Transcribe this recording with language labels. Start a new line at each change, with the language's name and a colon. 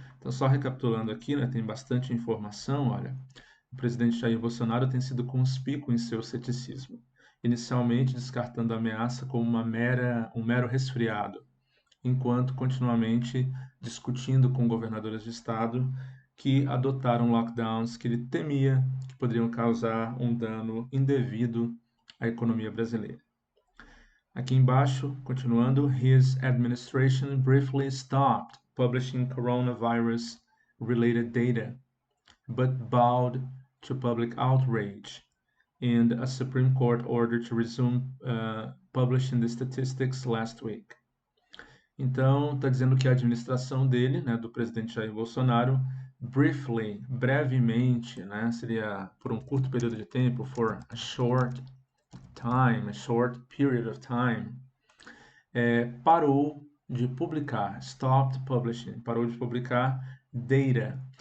Portuguese: Então, só recapitulando aqui, né, tem bastante informação, olha. O presidente Jair Bolsonaro tem sido conspícuo em seu ceticismo, inicialmente descartando a ameaça como um mero resfriado, enquanto continuamente discutindo com governadores de estado que adotaram lockdowns que ele temia que poderiam causar um dano indevido à economia brasileira. Aqui embaixo, continuando,
English: his administration briefly stopped publishing coronavirus-related data, but bowed to public outrage and a Supreme Court order to resume publishing the statistics last week.
Portuguese: Então, está dizendo que a administração dele, né, do presidente Jair Bolsonaro, brevemente, né, seria por um curto período de tempo,
English: for a short time, a short period of time,
Portuguese: parou de publicar,
English: stopped publishing,
Portuguese: parou de publicar data.